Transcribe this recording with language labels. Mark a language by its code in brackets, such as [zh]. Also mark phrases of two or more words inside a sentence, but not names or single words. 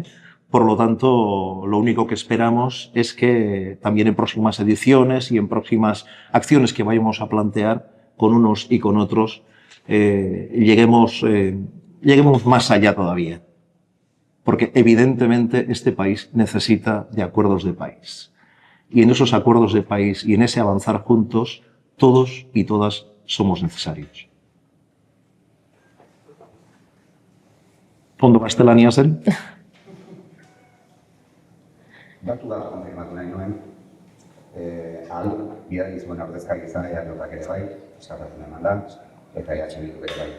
[es] Por lo tanto, lo único que esperamos es que también en próximas ediciones y en próximas acciones que vayamos a plantear con unos y con otros, lleguemos más allá todavía. Porque evidentemente este país necesita de acuerdos de país. Y en esos acuerdos de país y en ese avanzar juntos, todos y todas somos necesarios. [eu] Ondo gaztelania zen? Datu bat konfirmatu nahi nuen, bidali zuen ordezkari izan eajak ere bai, eskarratzen eman da, eta EH Bilduk ere bai.